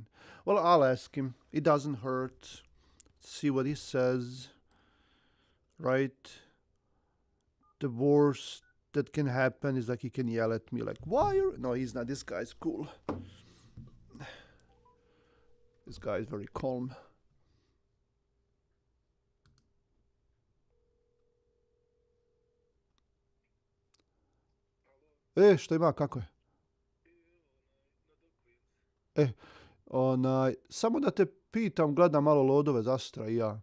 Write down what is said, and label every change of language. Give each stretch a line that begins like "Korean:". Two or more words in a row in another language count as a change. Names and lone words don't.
English: Well, I'll ask him. It doesn't hurt. See what he says. Right? The worst that can happen is like he can yell at me like, why are... No, he's not. This guy's cool. This guy is very calm.
Serbian: Šta ima, kako je? Samo da te pitam, gledam malo lodove za sutra i ja.